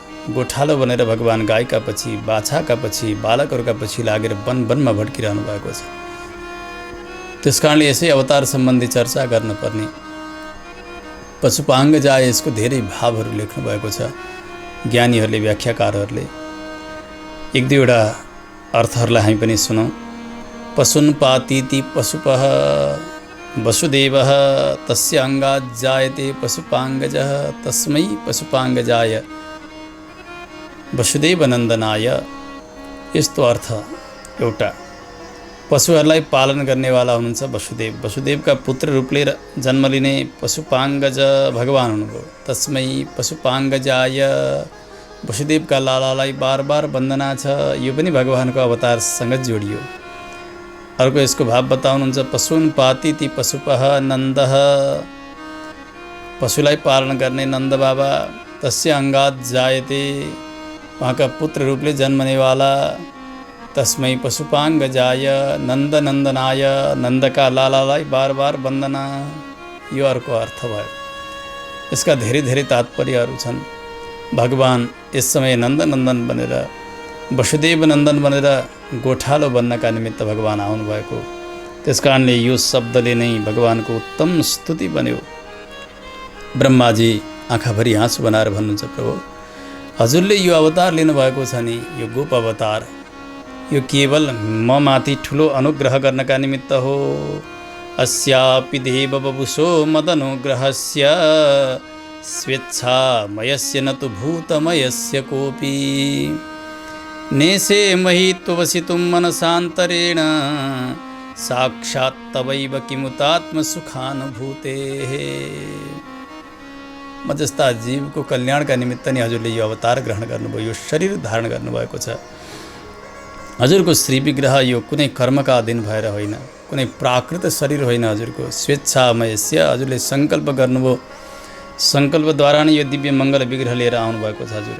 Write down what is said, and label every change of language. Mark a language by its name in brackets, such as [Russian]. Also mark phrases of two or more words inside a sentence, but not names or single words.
[Nepali] गोठालो बनेर भगवान गाईका पछि, बाछाका पछि, बालकहरूका पछि लागेर वन वनमा भड्किरहनु भएको छ। त्यसकारणले यसै अवतार सम्बन्धी चर्चा गर्नुपर्ने। पशुपाङ्गजाय, यसको धेरै भावहरू लेख्नु भएको छ ज्ञानीहरूले, व्याख्याकारहरूले। एक दुईवटा अर्थहरूलाई हामी पनि सुनौँ। [Sanskrit] पशुन् पातीति पशुपः वसुदेवः तस्य अङ्गात् जायते पशुपाङ्गजः तस्मै पशुपाङ्गजाय वसुदेवनन्दनाय। [Nepali] यस्तो अर्थ एउटा, पशुहरूलाई पालन गर्नेवाला हुनुहुन्छ वसुदेव। वसुदेवका पुत्र रूपले जन्म लिने पशुपाङ्गज भगवान हुनुभयो। [Sanskrit] तस्मै पशुपाङ्गजाय, [Nepali] वसुदेवका लालालाई बार बार वन्दना छ। यो पनि भगवानको अवतारसँग जोडियो। अर्को यसको भाव बताउनुहुन्छ, [Sanskrit] पशुन् पातीति पशुपः नन्दः, [Nepali] पशुलाई पालन गर्ने नन्द बाबा। [Sanskrit] तस्य अङ्गात् जायते, [Nepali] उहाँका पुत्र रूपले जन्मनेवाला। [Sanskrit] तस्मै पशुपाङ्गजाय नन्दनन्दनाय, [Nepali] नन्दका लालालाई बार बार वन्दना। यो अर्को अर्थ भयो। यसका धेरै धेरै तात्पर्यहरू छन्। भगवान यस समय नन्दनन्दन बनेर, वसुदेव नन्दन बनेर गोठालो बन्नका निमित्त भगवान आउनुभएको। त्यसकारणले यो शब्दले नै भगवानको उत्तम स्तुति बन्यो। ब्रह्माजी आँखाभरि आँसु बनाएर भन्नुहुन्छ, प्रभु हजुरले यो अवतार लिनुभएको छ नि, यो गोप अवतार, यो केवल म माथि ठुलो अनुग्रह गर्नका निमित्त हो। [Sanskrit] अस्यापि देव बबुसो मदनुग्रहस्य स्वेच्छामयस्य न तु भूतमयस्य कोऽपि नेसे मही त्ववसितुं मनसान्तरेण साक्षात् तवैव किमुतात्मसुखानुभूतेः। [Nepali] म जस्ता जीवको कल्याणका निमित्त नै हजुरले यो अवतार ग्रहण गर्नुभयो, यो शरीर धारण गर्नुभएको छ। हजुरको श्री विग्रह यो कुनै कर्मका अधीन भएर होइन, कुनै प्राकृत शरीर होइन हजुरको। स्वेच्छामयस्य, हजुरले सङ्कल्प गर्नुभयो, सङ्कल्पद्वारा नै यो दिव्य मङ्गल विग्रह लिएर आउनुभएको छ हजुर।